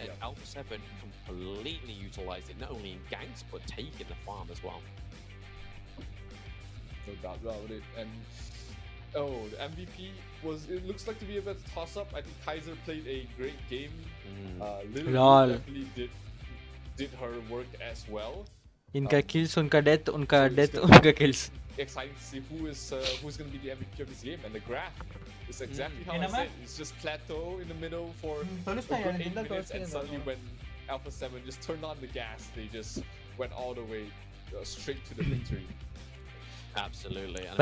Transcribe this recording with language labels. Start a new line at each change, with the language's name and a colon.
English: And Alpha 7 completely utilized it, not only in ganks but taking the farm as well. No doubt about it. And the MVP it looks like to be a bit toss up. I think Kaiser played a great game. Literally definitely did her work as well.
Hindi: इनका kills उनका death उनका kills.
English: Exciting to see who's going to be the MVP of this game, and the graph is exactly how I said. It's just plateau in the middle for a good 8 minutes, and suddenly when Alpha 7 just turned on the gas. They just went all the way straight to the victory. Absolutely. And if